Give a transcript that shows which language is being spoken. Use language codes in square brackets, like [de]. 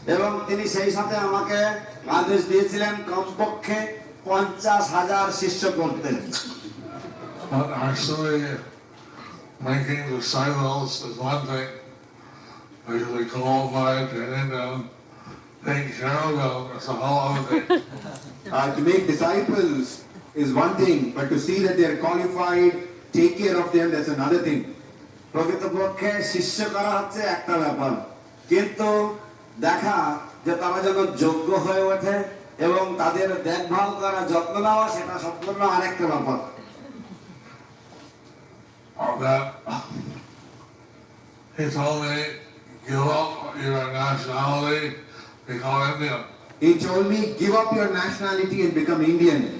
[bn] এবং তিনি সেই সাথে আমাকে আদেশ দিয়েছিলেন কমপক্ষে 50,000 শিষ্য করতে। [en] But actually, making disciples is one thing. Usually qualified, training them, taking care of them is a whole other thing. To make disciples is one thing, but to see that they are qualified, take care of them, that's another thing. [bn] প্রকৃতপক্ষে শিষ্য করা হচ্ছে একটা ব্যাপার, কিন্তু দেখা যে তারা যেন যোগ্য হয়ে ওঠে এবং তাদের দেখভাল করা, যত্ন নেওয়া, সেটা সম্পূর্ণ আরেকটা ব্যাপার। [en] That he told me, give up your nationality, become Indian. He told me, give up your nationality and become Indian.